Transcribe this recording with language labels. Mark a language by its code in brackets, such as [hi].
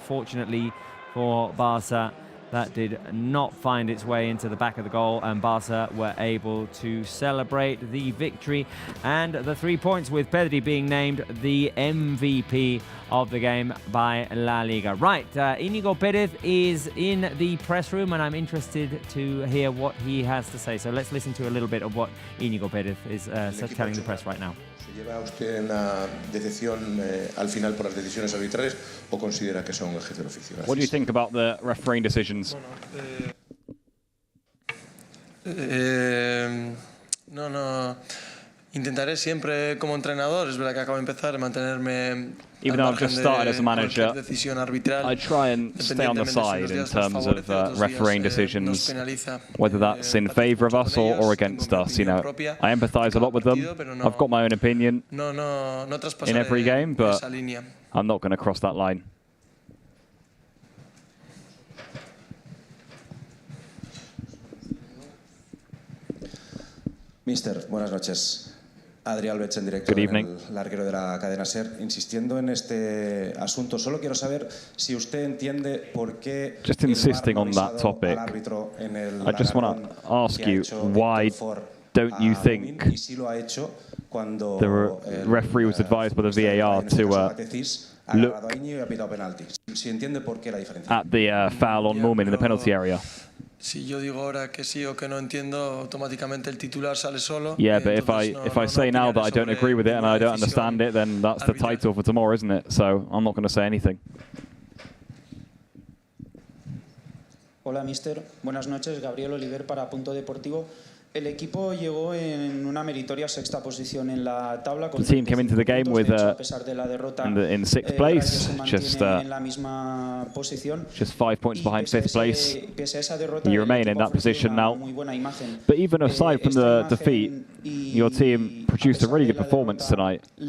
[en] Fortunately for Barca, that did not find its way into the back of the goal, and Barca were able to celebrate the victory and the 3 points, with Pedri being named the MVP of the game by La Liga. Right, Inigo Perez is in the press room, and I'm interested to hear what he has to say. So let's listen to a little bit of what Inigo Perez is telling the press right now. [es] ¿Lleva usted una decepción al final por las decisiones arbitrales o considera que son gajes del oficio? [en] What do you think about the refereeing decisions? [es] No. Intentaré siempre como entrenador, es verdad que acabo de empezar, mantenerme. [en] Even though I've just started as a manager, I try and stay on the side in terms of refereeing decisions, whether that's in favour of us or against us. You know, I empathise a lot with them. I've got my own opinion in every game, but I'm not going to cross that line. [es] Mister, buenas noches. Adri Alves, en directo en el larguero de la cadena SER, insistiendo en este asunto. Solo quiero saber si usted entiende por qué [en] just insisting on that topic. I just want to ask you, why don't you think the referee was advised by the VAR to look at the foul on Moomin in the penalty area. [es] Si yo digo ahora que sí o que no entiendo, automáticamente el titular sale solo. [en] Yeah, but if I say now that I don't agree with it and I don't understand it, then that's the title for tomorrow, isn't it? So I'm not going to say anything. [es] Hola, mister. Buenas noches. Gabriel Oliver para Punto Deportivo. El equipo llegó en una meritoria sexta posición en la tabla. [en] The team came into the game with in sixth place, just 5 points behind fifth place. You remain in that position now. But even aside from the defeat, your team produced a really good performance tonight.